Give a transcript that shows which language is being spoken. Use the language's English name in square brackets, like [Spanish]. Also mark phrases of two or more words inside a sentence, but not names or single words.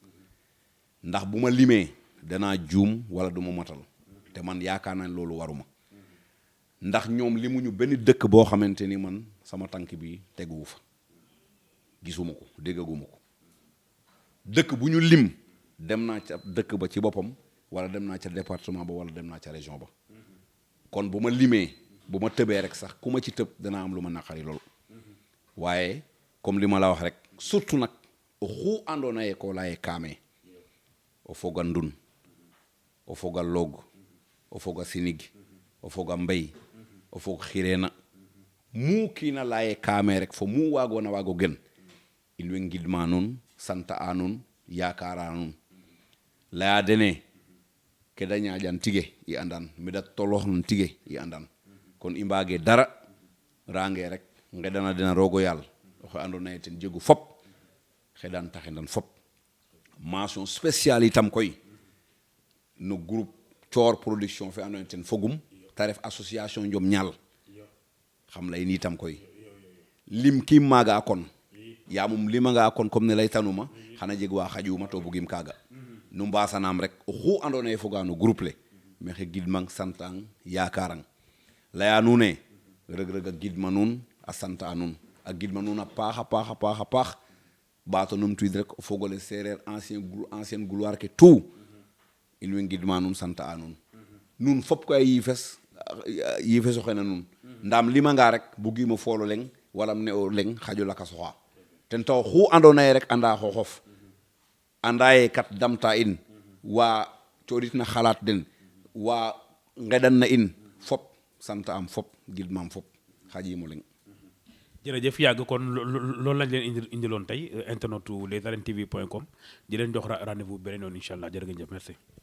[Wolof] ndax bu ma limee danaa juum wala du ma matal te man yaakaar naa ne loolu waruma ndax ñoom limuñu benn dëkk boo xamante ni man sama tànk bi teguwu fa gisuma ko déggaguma ko dëkk bu ñu lim dem naa ca dëkk ba ci boppam wala dem naa ca département ba wala dem naa ca région ba kon bu ma limee bu ma tëbee rek sax ku ma ci tëb danaa am lu ma naqari loolu waaye comme li ma la wax rek surtout nag [Serer] oxu andoona yee ko laye kaame o foga ndun o foga log o foga sinig o foga mbey o fog xireena mu kiina laye kaame rek fo mu waagoona waago gen in way ngidma nuun santa a nuun yaakaara nuun laya dene ke da ñaaƴan tige i andan meda toloox nun tige i andan kon i mbaage dara range rek ngeɗana dena roogo yaal oxe andoona yee ten jegu fop xeɗan taxendan fop [French] mention spéciale [Serer] itam koy no groupe Thior production fe andoona yee ten fogum ta ref association Njom Ñaal xam lay ni itam koy lim kiim maaga a kon yaamum limanga a kon comme ne laytanuma xana jeg wa xaƴuma to bugim kaaga nu mbasanaam rek oxu andoona yee foga no groupe le maxey gidmang santang yakarang laya nuun e rëg-rëg a gidma nuun a sant a nuun a gidma nuun a paax a paax a paax a paax ɓaato numtuwiid rek o fogole seereer [French] ancienne gloire [Serer] ke tout in way ngidma nuun sant a nuun nuun fop koy a yiifes oxe na nuun ndaam limanga rek bugiimo fool o leŋ wala ne o leŋ xaƴo lakas oxa ten tax oxu andoona yee rek anda xooxof anda ye kat damta in wa coɗitna xalaat den wa ngeɗan na in fop sant am fop gidmaam fop xaƴiimo leŋ [Wolof] jërëjëf yàgg kon loolu lañ leen indiloon tey internetu lesarènetv.com di leen jox rendez-vous beneen yoon [Arabic] إن شاء الله [Wolof] jërë ngeen jëf merci